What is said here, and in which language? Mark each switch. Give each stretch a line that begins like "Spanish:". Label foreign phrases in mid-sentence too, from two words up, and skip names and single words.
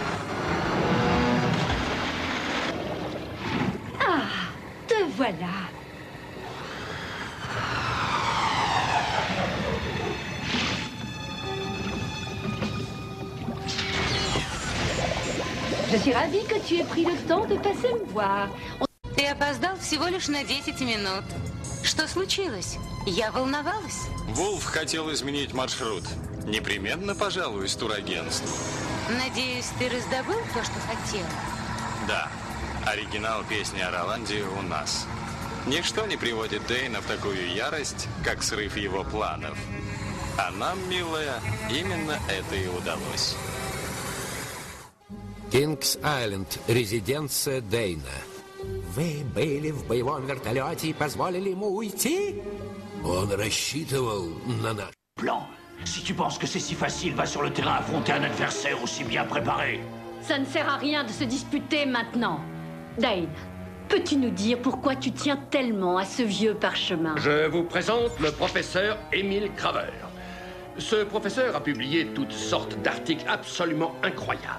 French: Ah, te voilà. Je suis ravie que tu aies pris le temps de passer me voir.
Russian: Ты опоздал всего лишь на 10 минут. Что случилось? Я волновалась. Вулф хотел изменить маршрут. Непременно пожалуюсь турагентству. Надеюсь, ты раздобыл то, что хотел? Да. Оригинал песни о Роланде у нас. Ничто не приводит Дейна в такую ярость, как срыв его планов. А нам, милая, именно это и удалось. Кингс-Айленд, резиденция Дейна. Вы были в боевом вертолете и позволили ему уйти? Он рассчитывал на наш Plan.
French: Si tu penses que c'est si facile, va sur le terrain affronter un adversaire aussi bien préparé. Ça ne sert à rien de se disputer maintenant. Dane, peux-tu nous dire pourquoi tu tiens tellement à ce vieux parchemin? Je vous présente le professeur Émile Craver. Ce professeur a publié toutes sortes d'articles absolument incroyables.